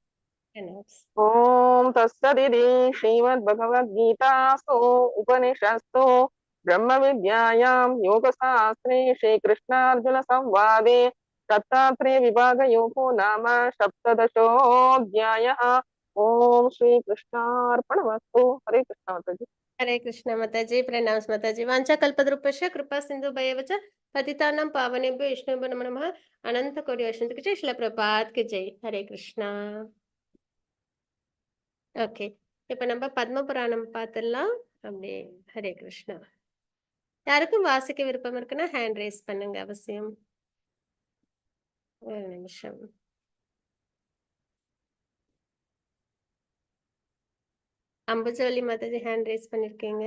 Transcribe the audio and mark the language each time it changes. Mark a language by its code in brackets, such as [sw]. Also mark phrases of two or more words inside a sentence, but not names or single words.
[sa] ॐ तत्सदिति श्रीमद्भगवद्गीतासु उपनिषत्सु ब्रह्म विद्यायां योगशास्त्रे श्रीकृष्णार्जुन संवादे दत्तात्रेय विभाग योगो नाम சப்ததசோऽध्यायः. ॐ श्री कृष्णार्पणमस्तु. ஹரே கிருஷ்ணா மாதாஜி. [hi] हरे कृष्ण माताजी. प्रणाम माताजी. [sa] वांछा कल्पद्रुपस्य कृपा सिंधुभ्येव च पतितानां पावनेभ्यो वैष्णवेभ्यो नमो नमः. [hi] अनंत कोटि वैष्णव की जय. श्रील प्रभुपाद की जय. हरे कृष्णा. [ta] ஓகே, இப்போ நம்ம பத்ம புராணம் பார்த்துடலாம். அப்படியே ஹரே கிருஷ்ணா. யாருக்கும் வாசிக்க விருப்பம் இருக்குன்னா [en] hand raise [ta] பண்ணுங்க அவசியம். ஒரு நிமிஷம். அம்புஜவல்லி மாதாஜி [en] hand raise [ta] பண்ணிருக்கீங்க.